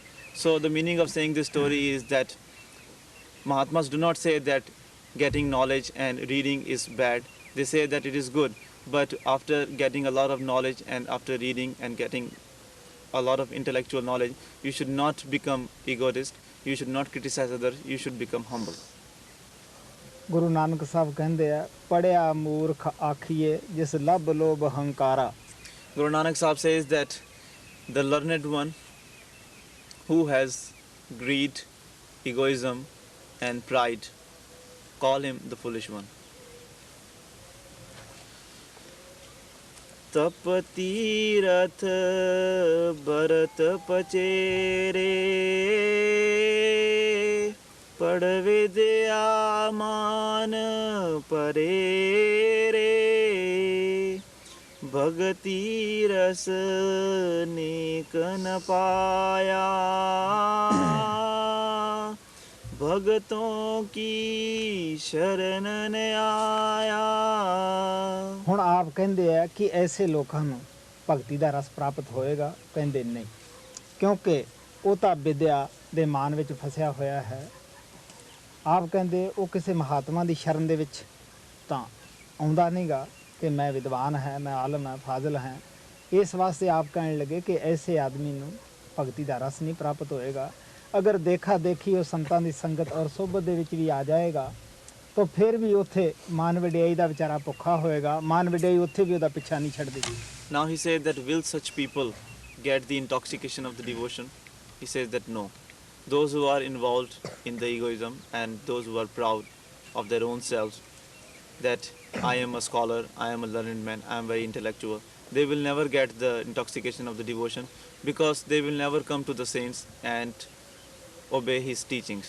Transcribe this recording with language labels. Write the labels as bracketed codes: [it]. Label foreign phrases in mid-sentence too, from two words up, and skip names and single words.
[en] So the meaning of saying this story is that Mahatmas do not say that getting knowledge and reading is bad. They say that it is good. But after getting a lot of knowledge and after reading and getting a lot of intellectual knowledge, you should not become egotist, you should not criticize others, you should become humble. [pa] ਗੁਰੂ ਨਾਨਕ ਸਾਹਿਬ ਕਹਿੰਦੇ ਆ, ਪੜਿਆ ਮੂਰਖ ਆਖੀਏ ਜਿਸ ਲੱਭ ਲੋਭ ਹੰਕਾਰਾ। [en] Guru Nanak Sahib says that the learned one who has greed, egoism and pride, call him the foolish one. [hi] तप तीरथ भरत पचेरे, पढ़ विद्या मान परे रे, भगति रस नेक न पाया, भगतों की शरण न आया। [pa] ਹੁਣ ਆਪ ਕਹਿੰਦੇ ਆ ਕਿ ਐਸੇ ਲੋਕਾਂ ਨੂੰ ਭਗਤੀ ਦਾ ਰਸ ਪ੍ਰਾਪਤ ਹੋਏਗਾ। ਕਹਿੰਦੇ ਨਹੀਂ, ਕਿਉਂਕਿ ਉਹ ਤਾਂ ਵਿਦਿਆ ਦੇ ਮਾਨ ਵਿੱਚ ਫਸਿਆ ਹੋਇਆ ਹੈ। ਆਪ ਕਹਿੰਦੇ ਉਹ ਕਿਸੇ ਮਹਾਤਮਾ ਦੀ ਸ਼ਰਨ ਦੇ ਵਿੱਚ ਤਾਂ ਆਉਂਦਾ ਨਹੀਂਗਾ ਕਿ ਮੈਂ ਵਿਦਵਾਨ ਹੈ, ਮੈਂ ਆਲਮ ਹੈ, ਫਾਜ਼ਲ ਹੈ। ਇਸ ਵਾਸਤੇ ਆਪ ਕਹਿਣ ਲੱਗੇ ਕਿ ਐਸੇ ਆਦਮੀ ਨੂੰ ਭਗਤੀ ਦਾ ਰਸ ਨਹੀਂ ਪ੍ਰਾਪਤ ਹੋਏਗਾ। ਅਗਰ ਦੇਖਾ ਦੇਖੀ ਉਹ ਸੰਤਾਂ ਦੀ ਸੰਗਤ ਔਰ ਸੋਭਤ ਦੇ ਵਿੱਚ ਵੀ ਆ ਜਾਏਗਾ ਤਾਂ ਫਿਰ ਵੀ ਉੱਥੇ ਮਾਨ ਵਡਿਆਈ ਦਾ ਵਿਚਾਰਾ ਭੁੱਖਾ ਹੋਏਗਾ, ਮਾਨ ਵਡਿਆਈ ਉੱਥੇ ਵੀ ਉਹਦਾ ਪਿੱਛਾ ਨਹੀਂ ਛੱਡਦੀ। [en] Now he says that will such people get the intoxication of the devotion? He says that no. Those who are involved in the egoism and those who are proud of their own selves, that I am a scholar, I am a learned man, I am very intellectual, they will never get the intoxication of the devotion because they will never come to the saints and obey his teachings.